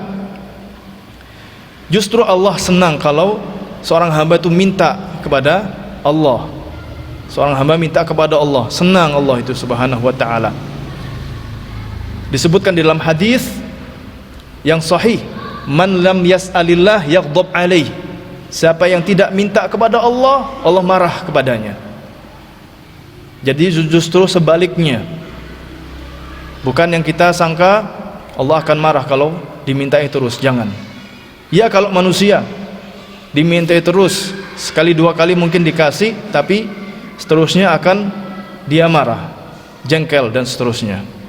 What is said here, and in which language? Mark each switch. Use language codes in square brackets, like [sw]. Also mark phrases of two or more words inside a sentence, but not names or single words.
[id] Justru Allah senang kalau seorang hamba itu minta kepada Allah. Seorang hamba minta kepada Allah, senang Allah itu [ar] سبحانه وتعالى. [id] Disebutkan di dalam hadis yang sahih, [ar] من لم يسأل الله يغضب عليه. [id] Siapa yang tidak minta kepada Allah, Allah marah kepadanya. Jadi justru sebaliknya, bukan yang kita sangka Allah akan marah kalau dimintai terus, jangan. Ya kalau manusia dimintai terus, sekali dua kali mungkin dikasih, tapi seterusnya akan dia marah, jengkel dan seterusnya.